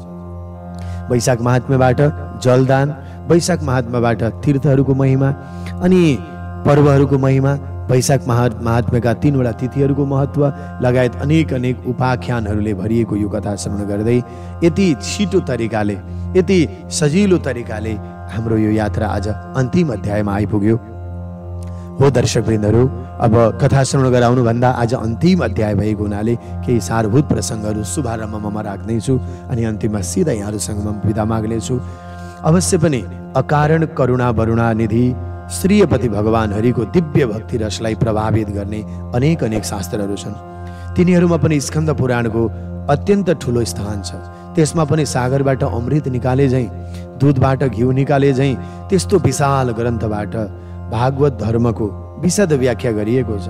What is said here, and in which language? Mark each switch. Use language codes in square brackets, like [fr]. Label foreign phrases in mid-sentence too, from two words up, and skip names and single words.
[ne] वैशाख महात्म्यबाट जलदान, वैशाख महात्म्यबाट तीर्थहरूको महिमा अनि पर्वहरूको महिमा, वैशाख महात्म्यका 3 वटा तिथिहरूको महत्व लगायत अनेक उपाख्यानहरूले भरिएको यो कथा श्रवण गर्दै यति छिटो तरिकाले, यति सजिलो तरिकाले हाम्रो यो यात्रा आज अन्तिम अध्यायमा आइपुग्यो। हो दर्शकवृन्दहरू, अब कथा श्रवण गराउनुभन्दा आज अन्तिम अध्याय भएको हुनाले केही सारभूत प्रसङ्गहरू शुभारम्भमा म राख्दैछु अनि अन्तिममा सिधा यहाँहरूसँग म बिदा माग्नेछु। अवश्य पनि अकारण करुणा वरुणा निधि श्रीपति भगवान हरिको दिव्य भक्ति रसलाई प्रभावित गर्ने अनेक शास्त्रहरू छन्। तिनीहरूमा पनि स्कन्द पुराणको अत्यन्त ठुलो स्थान छ। त्यसमा पनि सागरबाट अमृत निकाले झैँ, दूधबाट घिउ निकाले झैँ त्यस्तो विशाल ग्रन्थबाट भागवत धर्मको विशद व्याख्या गरिएको छ।